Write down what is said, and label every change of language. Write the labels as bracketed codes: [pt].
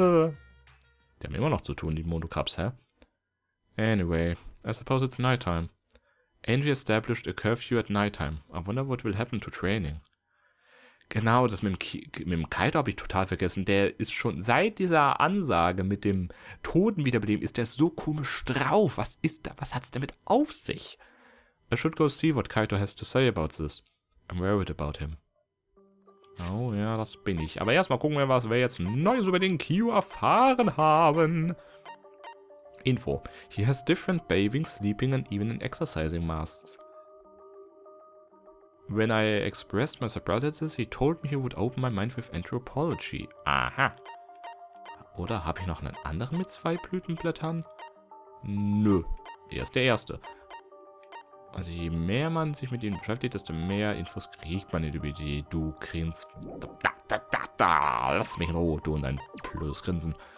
[de] Die haben immer noch zu tun, die Monokrabs, hä? [en] Anyway, I suppose it's nighttime. Angie established a curfew at nighttime. I wonder what will happen to training. [de] Genau, das mit dem Kaito habe ich total vergessen. Der ist schon seit dieser Ansage mit dem Toten wiederbeleben, ist der so komisch drauf. Was ist da? Was hat's damit auf sich? [en] I should go see what Kaito has to say about this. I'm worried about him. [de] Oh ja, das bin ich. Aber erstmal gucken wir, was wir jetzt Neues über den Kyo erfahren haben. Info. [en] He has different bathing, sleeping and even exercising masks. When I expressed my surprise at this, he told me he would open my mind with anthropology. Aha. [de] Oder habe ich noch einen anderen mit 2 Blütenblättern? Nö. Er ist der Erste. Also je mehr man sich mit ihnen beschäftigt, desto mehr Infos kriegt man über die. Du grinst. Lass mich in Ruhe, du und dein blödes Grinsen.